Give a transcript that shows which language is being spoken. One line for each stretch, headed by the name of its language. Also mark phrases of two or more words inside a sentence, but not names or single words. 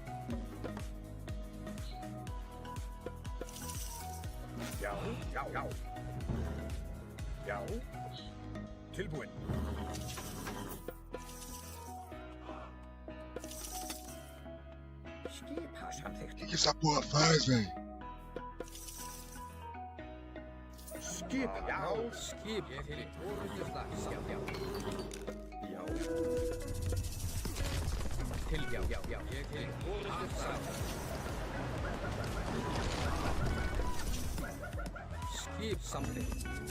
Icelandic: Já, já, já. Já. Tilbúin. Skipa samþykkt.
Portuguese: Que essa porra faz, velho?
Icelandic: Skip, já. Skip til orrustuslag. Já. Já. Til, já. Ég til orrustuslag. Skip samþykkt.